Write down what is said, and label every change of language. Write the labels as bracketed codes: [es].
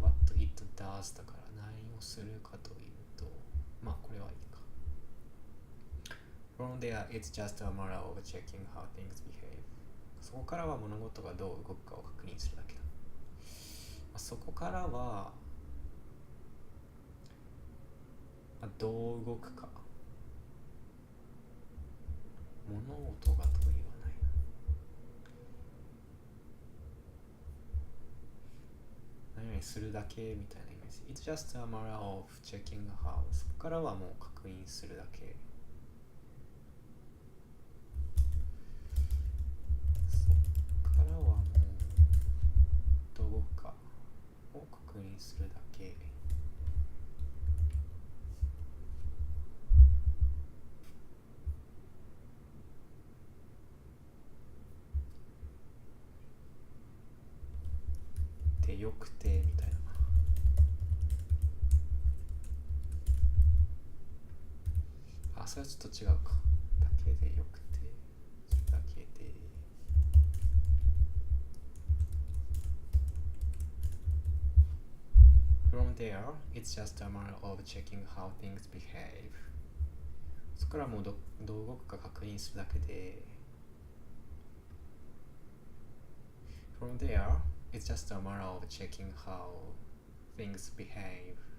[en] What it does [ja] だから何をするかというと、まあこれはいいか。 [en] From there, it's just a matter of checking how things behave. [ja] そこからは物事がどう動くかを確認するだけだ。そこからは、どう動くか。物事がと言わないな。何々するだけみたいなイメージ。 [en] It's just a matter of checking how. [ja] そこからはもう確認するだけ。そこからはもうどう動くかを確認するだけ。でよくてみたいな。それはちょっと違うか。だけでよくて、だけで。 [en] From there, it's just a matter of checking how things behave. [ja] そこからもうどう動くか確認するだけで。 [en] From there, it's just a matter of checking how things behave.